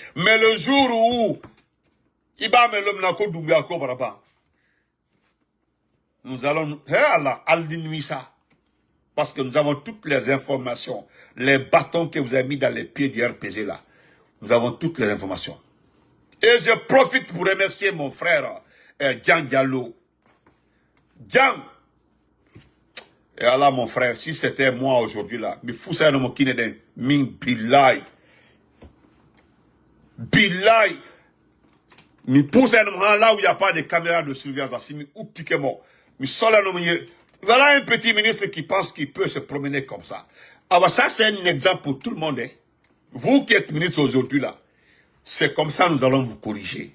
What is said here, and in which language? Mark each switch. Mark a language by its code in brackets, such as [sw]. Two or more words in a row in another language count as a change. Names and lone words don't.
[fr] Mais le jour où il va me l'homme nous allons, parce que nous avons toutes les informations, les bâtons que vous avez mis dans les pieds du RPG là. Nous avons toutes les informations. Et je profite pour remercier mon frère, Djan Diallo. Djan. Et Allah, mon frère, si c'était moi aujourd'hui là, mais fou ça, mon kineden, [ff] min bilai. Bilai. [fr] Mais pour ça, là où il n'y a pas de caméras de surveillance, voilà un petit ministre qui pense qu'il peut se promener comme ça. Alors ça, c'est un exemple pour tout le monde. Hein. Vous qui êtes ministre aujourd'hui là, c'est comme ça nous allons vous corriger.